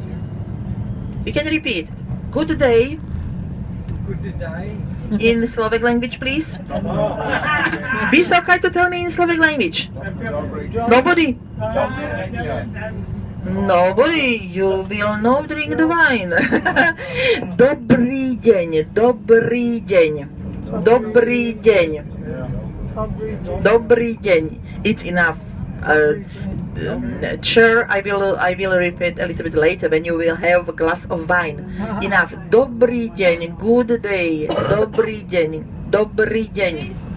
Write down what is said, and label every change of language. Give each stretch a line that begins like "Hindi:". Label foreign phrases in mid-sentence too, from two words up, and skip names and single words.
English: You can repeat. Good day. Good day. In Slovak language, please. Be so kind to tell me in Slovak language. Nobody. Nobody, you will not drink the wine.
Slovak: Dobrý deň, dobrý deň, dobrý deň, dobrý deň.
English: It's enough. Sure, I will repeat a little bit later when you will have a glass of wine. Enough.
Slovak: Dobrý deň,
English: good day.
Slovak: Dobrý deň, dobrý deň.